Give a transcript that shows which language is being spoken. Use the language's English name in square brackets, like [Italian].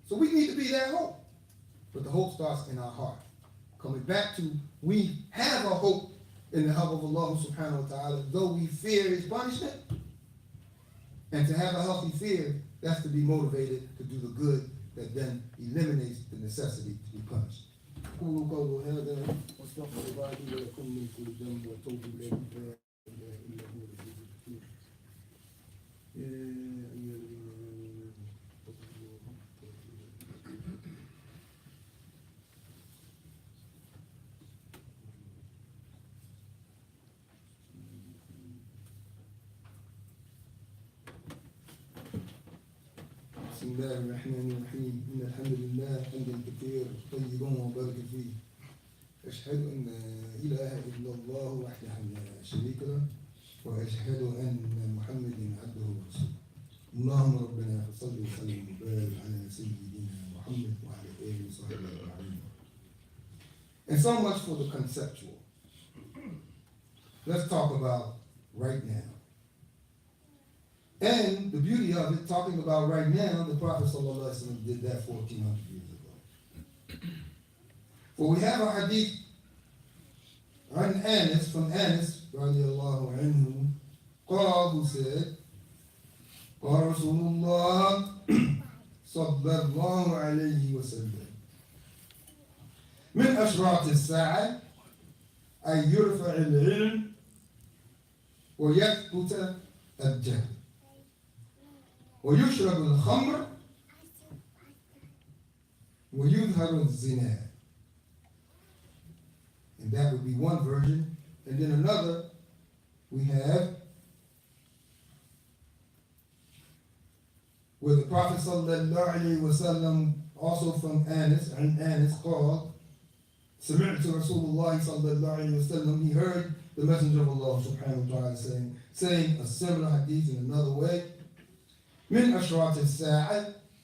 [English] So we need to be that hope. But the hope starts in our heart. Coming back to, we have a hope in the help of Allah subhanahu wa ta'ala, though we fear his punishment. And to have a healthy fear, that's to be motivated to do the good that then eliminates the necessity to be punished. [Arabic] قولوا قولوا هذا واستغفر الله لي ولكم من كل ذنب وتوبوا إليه لا إله إلا هو العزيز الحكيم. يا أيها الذين آمنوا اتقوا الله حق تقاته. بسم الله الرحمن الرحيم. إن الحمد لله حمدا كثيرا طيبا مباركا فيه. أشهد أن لا إله إلا الله وحده لا شريك له وأشهد أن محمدا عبده ورسوله. اللهم ربنا فصل وسلم وبارك على سيدنا محمد وعلى آله وصحبه أجمعين. [English] And so much for the conceptual. Let's talk about right now. And the beauty of it, talking about right now, the Prophet ﷺ did that 1400 years ago. For we have a hadith from Anas, radiallahu anhu, who said, [Arabic] قال رسول الله صلى الله عليه وسلم من أشراط الساعة أن يرفع العلم ويثبت الجهل ويشرب الخمر ويظهر الزنا. [English] And that would be one version. And then another, we have where the Prophet sallallahu alaihi wasallam, also from Anas, and Anas called, [Arabic] سمعت رسول الله صلى الله عليه وسلم, [English] he heard the Messenger of Allah subhanahu wa ta'ala saying a similar hadith in another way, [Arabic] من أشراط الساعة